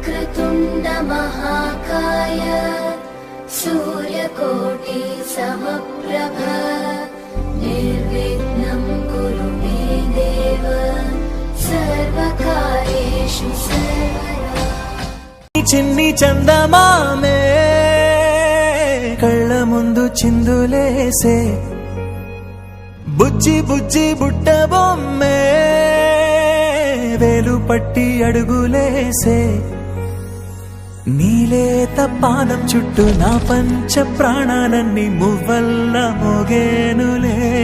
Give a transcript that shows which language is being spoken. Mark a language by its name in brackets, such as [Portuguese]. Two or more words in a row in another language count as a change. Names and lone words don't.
[Sanskrit] वक्रतुण्ड महाकाय सूर्यकोटि समप्रभ निर्विघ्नं कुरु मे देव सर्वकार्येषु सर्वदा। [Telugu] చిన్ని చందమామే కళ్ళ ముందు చిందులేసే బుజ్జి బుజ్జి బుట్ట బొమ్మే వేలు పట్టి అడుగులేసే నీలేత పానం చుట్టూ నా పంచ ప్రాణాలన్నీ మువ్వల్ల మోగేనులే